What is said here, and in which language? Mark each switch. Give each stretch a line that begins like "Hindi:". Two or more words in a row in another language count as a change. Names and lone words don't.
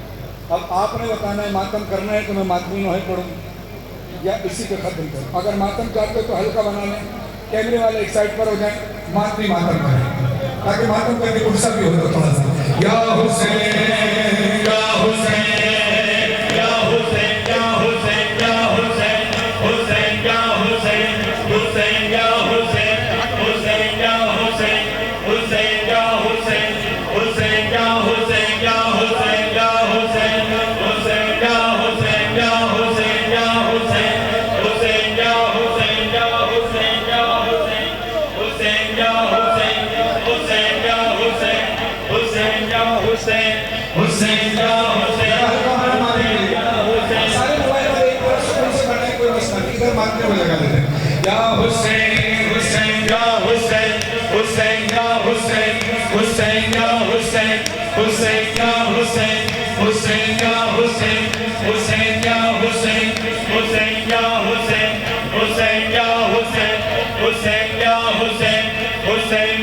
Urdu: اب آپ نے بتانا ہے ماتم کرنا ہے تو میں ماتمی نوحے پڑھوں یا اسی پہ ختم کروں. اگر ماتم چاہتے ہو تو ہلکا بنا لیں، کیمرے والے ایک سائڈ پر ہو جائیں، ماتمی ماتم کریں تاکہ ماتم کر کے غصہ بھی ہوتا تھوڑا سا.
Arabic: یا حسین یا حسین یا حسین یا حسین یا حسین حسین یا حسین حسین یا حسین حسین یا حسین حسین یا حسین حسین یا حسین یا حسین یا حسین حسین یا حسین یا حسین یا حسین حسین یا حسین یا حسین یا حسین حسین یا حسین حسین یا حسین حسین یا حسین حسین یا حسین.
Urdu: سارے موبائل والے ایک بار سکون سے پڑھنے کوئی مسئلہ نہیں، ادھر مانگنے کو لگا دیتے ہیں.
Arabic: یا حسین حسین یا حسین حسین یا حسین حسین یا حسین حسین یا حسین حسین یا حسین حسین یا حسین حسین یا حسین حسین یا حسین حسین یا حسین حسین